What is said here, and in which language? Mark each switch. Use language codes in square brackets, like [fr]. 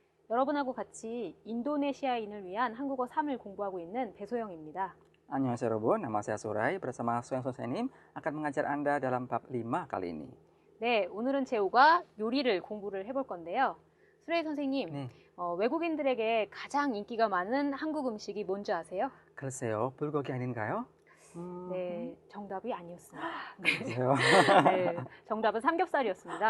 [ko] 여러분하고 같이 인도네시아인을 위한 한국어 3을 공부하고 있는 배소영입니다. 안녕하세요 여러분, [id] nama saya Surai bersama Soyang Sosenim akan mengajar Anda dalam bab 5 kali ini. [ko] 네, 오늘은 제오가 요리를 공부를 해볼 건데요. 수레이 선생님, 네. 외국인들에게 가장 인기가 많은 한국 음식이 뭔지 아세요? 글쎄요, 불고기 아닌가요? 네, 정답이 아니었습니다. 글쎄요. 네, 정답은 삼겹살이었습니다.